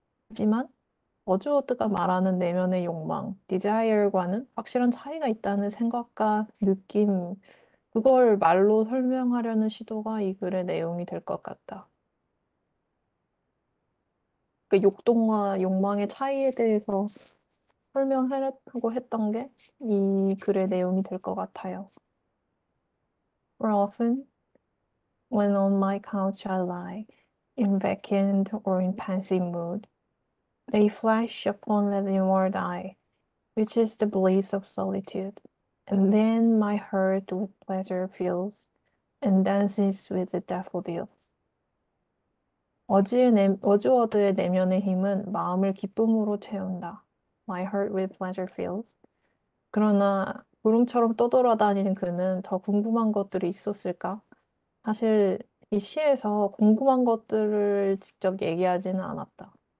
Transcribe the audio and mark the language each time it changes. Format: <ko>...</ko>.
<ko>하지만 워즈워드가 말하는 내면의 욕망, desire과는 확실한 차이가 있다는 생각과 느낌, 그걸 말로 설명하려는 시도가 이 글의 내용이 될 것 같다. 그 욕동과 욕망의 차이에 대해서 설명하려고 했던 게 이 글의 내용이 될 것 같아요.</ko> <en>For often, when on my couch I lie, in vacant or in pensive mood, they flash upon the inward eye, which is the bliss of solitude. And then my heart with pleasure fills, and dances with the daffodils.</en> <ko>워즈워드의 내면의 힘은 마음을 기쁨으로 채운다.</ko> <en>My heart with pleasure fills.</en> <ko>그러나 구름처럼 떠돌아다니는 그는 더 궁금한 것들이 있었을까? 사실 이 시에서 궁금한 것들을 직접 얘기하지는 않았다.</ko>